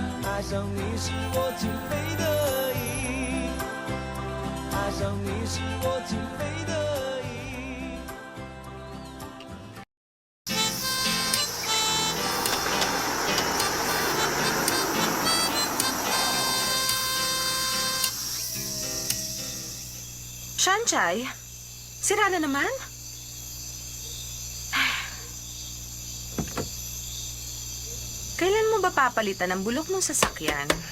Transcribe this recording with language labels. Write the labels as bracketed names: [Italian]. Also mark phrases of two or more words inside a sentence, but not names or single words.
[Chinese] 爱上你是我情非得已，爱上你是我情非得已。 [Filipino] Shanchay, sira na naman? Kailan mo ba papalitan ang bulok ng sasakyan?